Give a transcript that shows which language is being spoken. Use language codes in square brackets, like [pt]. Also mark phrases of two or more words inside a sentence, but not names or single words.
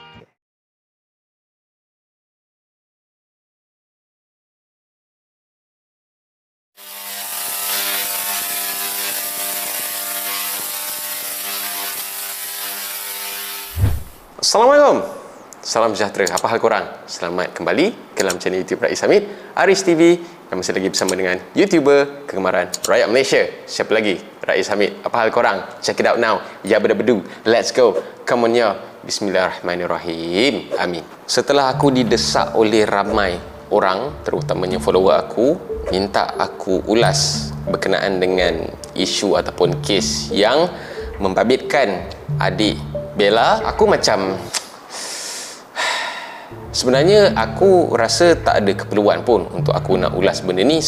[ms] Assalamualaikum. Salam sejahtera. Apa hal korang? Selamat kembali ke dalam channel YouTube Rais Hamid, Aris TV, dan masih lagi bersama dengan YouTuber kegemaran rakyat Malaysia. Siapa lagi? Rais Hamid. Apa hal korang? [en] Check it out now. Ya bedu. Let's go. Come on ya. [ms] Bismillahirrahmanirrahim. Amin. Setelah aku didesak oleh ramai orang, terutamanya follower aku, minta aku ulas berkenaan dengan isu ataupun kes yang membabitkan adik Bella, aku macam sebenarnya aku rasa tak ada keperluan pun untuk aku nak ulas benda ni.